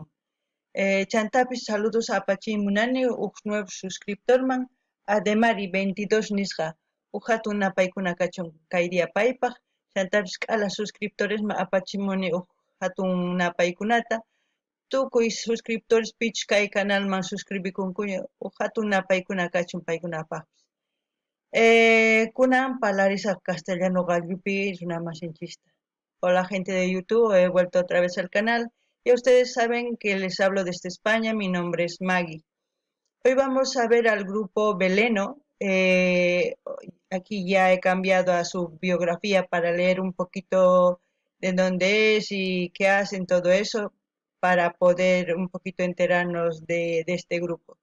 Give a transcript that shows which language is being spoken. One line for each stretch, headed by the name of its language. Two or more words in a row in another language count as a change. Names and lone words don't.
Quechua: Chantapis saludos apachiymunani huk nuevo suscriptorman Ademari 22 nisqa huk hatun napaykuna kachun kay día paypaq chantapis k'ala suscriptoresman apachimuni huk hatun napaykunata tukuy suscriptores pichus kay canalman suscribikunkuña huk hatun napaykuna kachun paykunapaqpis. Kunan parlarisaq castellano qalluypi runamasinchista.
Spanish: Hola gente de YouTube, he vuelto otra vez al canal. Ya ustedes saben que les hablo desde España, mi nombre es Maggie. Hoy vamos a ver al grupo Veleno. Aquí ya he cambiado a su biografía para leer un poquito de dónde es y qué hacen, todo eso, para poder un poquito enterarnos de este grupo.